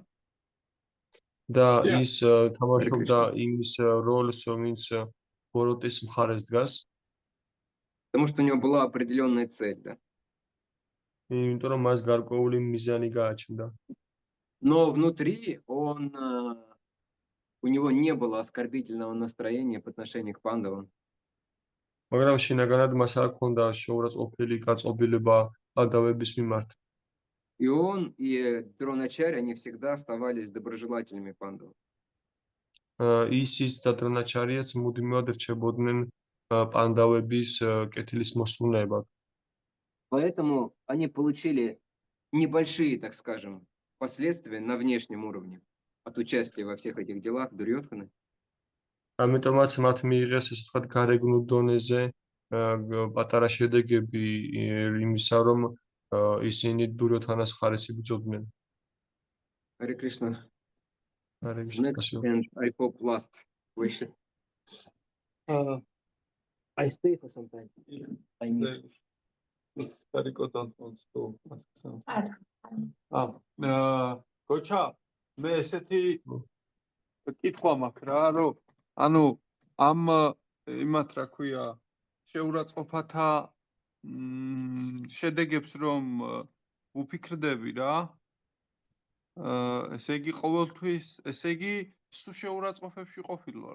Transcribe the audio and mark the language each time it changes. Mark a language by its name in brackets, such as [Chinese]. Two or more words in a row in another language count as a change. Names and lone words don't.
[Georgian] და ის თამაშობდა იმის როლს, ვინც ბოროტის მხარეს დგას, [Russian] потому что у него была определенная цель, да. [Georgian] იმიტომ რომ მას გარკვეული მიზანი გააჩნდა. [Russian] Но внутри у него не было оскорбительного настроения по отношению к пандавам. [Georgian] მაგრამ შინაგანად მას არ ჰქონდა შეურაცხყოფელი გაწყობილება პანდავების მიმართ. [Russian] И он, и Дроначарь, они всегда оставались доброжелательными пандавам. [Georgian] ის და დრონაჩარიაც მუდმივად რჩებოდნენ პანდავების კეთილის მოსურნეებად. [Russian] Поэтому они получили небольшие, так скажем, последствия на внешнем уровне от участия во всех этих делах Дурьёдханы. [Georgian] ამიტომაც მათ მიიღეს ესე ვთქვათ გარეგნულ დონეზე პატარა შედეგები იმისა, რომ ისინი დურიოთანას მხარეს იბრძოდნენ. [Russian] Харе Кришна. Харе Кришна, [English] Next, [Russian] спасибо. [English] and I hope last question. I stay for some time. I need. Tariqo don't want to ask something. [Georgian] არა. გოჩა, მე ესეთი კითხვა მაქვს რა, რომ ანუ ამ იმათ რა ქვია, შეურაცხყოფათა შედეგებს რომ უფიქრდები რა, ესე იგი ყოველთვის, ესე იგი სულ შეურაცხყოფებში ყოფილ ვარ.